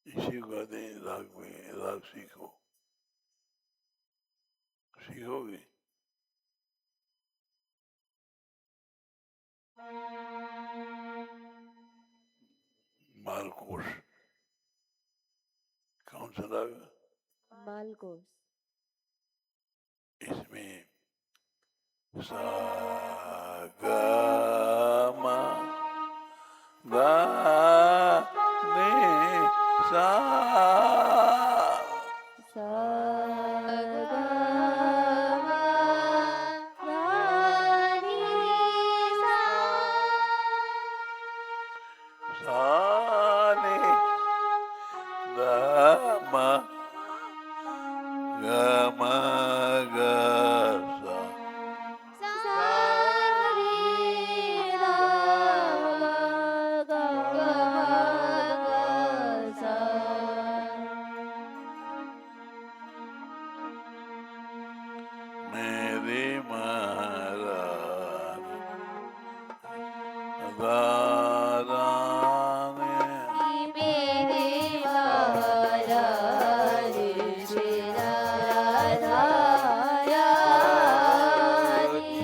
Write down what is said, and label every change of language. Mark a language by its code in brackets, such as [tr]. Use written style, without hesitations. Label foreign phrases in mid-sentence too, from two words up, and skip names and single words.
[hi] इसी को कहते हैं राग में राग सीखो, सीखोगे मालकोश, कौन सा राग? मालकोस। इसमें सा गा मा धा नि सा सा गा मा धा नि सा। सा नि धा मा गा मा गा सा सा रे रा मा गा गा सा। मेरी महारानी राधारानी मेरे महारानी श्री राधा रानी।